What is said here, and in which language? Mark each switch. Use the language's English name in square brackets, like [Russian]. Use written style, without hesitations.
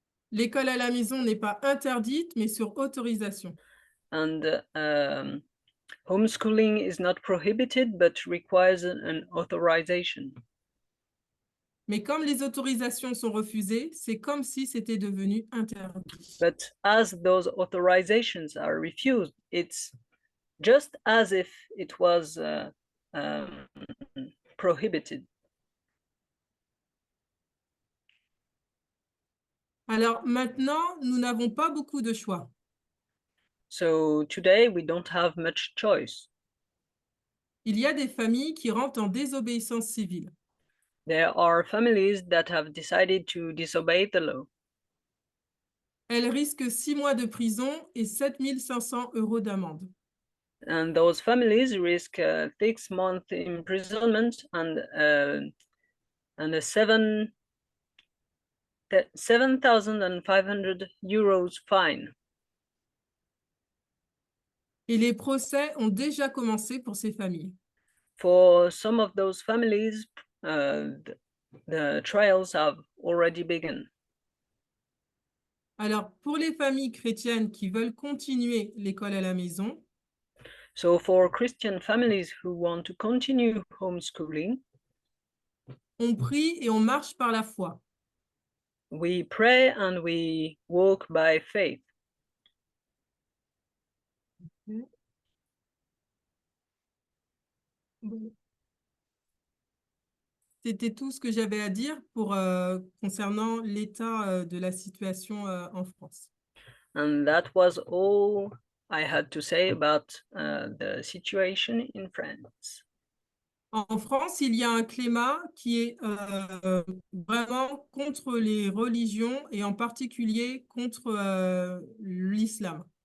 [French] L'école à la maison n'est pas interdite, mais sur autorisation. [English] And homeschooling is not prohibited, but requires an authorization. [French] Mais comme les autorisations sont refusées, c'est comme si c'était devenu interdit. [English] But as those authorizations are refused, it's just as if it was prohibited. [French] Alors maintenant, nous n'avons pas beaucoup de choix. [English] So today we don't have much choice. [French] Il y a des familles qui rentrent en désobéissance civile. [English] There are families that have decided to disobey the law, [French] Elles risquent 6 mois de prison et 7 500 € d'amende. [English] and those families risk 6 month imprisonment and a 7,500 euros fine. [French] Et les procès ont déjà commencé pour ces familles. [English] For some of those families, the trials have already begun. [French] Alors, pour les familles chrétiennes qui veulent continuer l'école à la maison, [English] So for Christian families who want to continue homeschooling, [French] on prie et on marche par la foi. [English] we pray and we walk by faith. [French] C'était tout ce que j'avais à dire pour, concernant l'état de la situation en France. [English] And that was all I had to say about the situation in France. [French] En France, il y a un climat qui est vraiment contre les religions et en particulier contre l'islam.